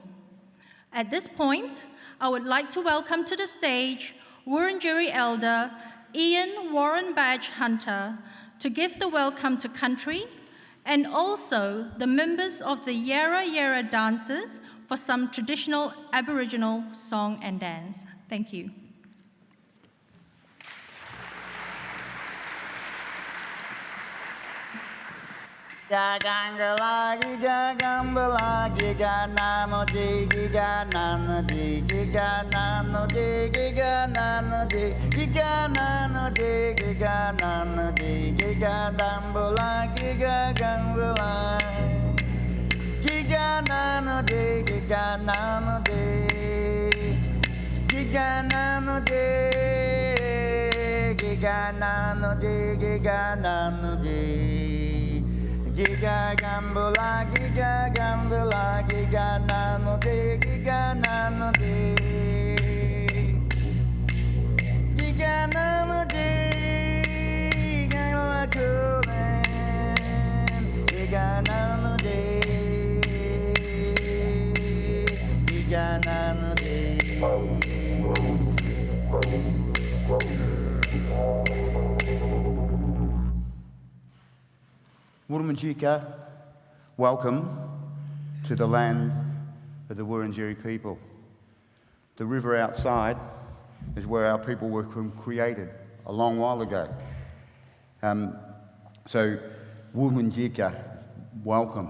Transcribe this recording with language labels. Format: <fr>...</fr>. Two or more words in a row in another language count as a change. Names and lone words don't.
<en>At this point, I would like to welcome to the stage Wurundjeri Elder Ian Warren Badge Hunter to give the welcome to country, and also the members of the Yarra Yarra dancers for some traditional Aboriginal song and dance. Thank you.</en> <wyi>Gagangala gigagambala giganano di giganano di giganano di giganano di giganano di giganano di gigagambala gigagambala giganano di giganano di giganano di giganano di giganano di Giga gambula, giga gambula, giga nano de, giga nano de. Giga nano de, giga la kulen, giga nano de, giga nano de.</wyi> <en>Wurundjeri, welcome to the land of the Wurundjeri people. The river outside is where our people were created a long while ago. So Wurundjeri, welcome.</en>